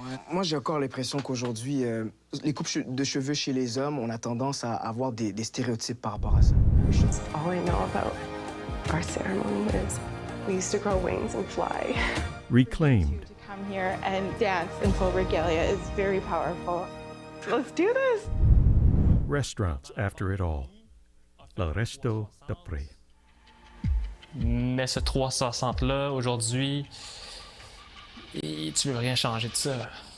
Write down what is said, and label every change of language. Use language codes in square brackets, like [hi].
[fr] Moi, j'ai encore l'impression qu'aujourd'hui, les coupes de cheveux chez les hommes, on a tendance à avoir des stéréotypes par rapport à ça. [en] All I know about our ceremony is we used to grow wings and fly. Reclaimed. To come here and dance in full regalia is very powerful. Let's do this. Restaurants after it all. [fr] Le Resto de Pré. Mais ce 360-là, aujourd'hui, tu veux rien changer de ça.